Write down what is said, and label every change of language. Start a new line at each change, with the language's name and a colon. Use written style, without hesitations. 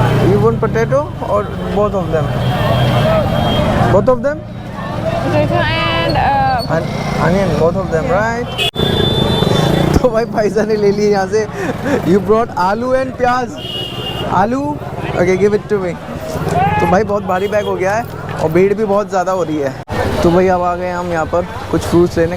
English: You want potato or both of them? Both of them? Potato and Onion, both of them, right?
Hindi: तो भाई फाइज़ा ने ले ली यहाँ से.
English: You brought
Hindi: आलू
English: and
Hindi: प्याज. आलू.
English: Okay, give it to me.
Hindi: तो भाई बहुत भारी बैग हो गया है और भीड़ भी बहुत ज़्यादा हो रही है. तो भाई अब आ गए हम यहाँ पर कुछ फ्रूट्स लेने.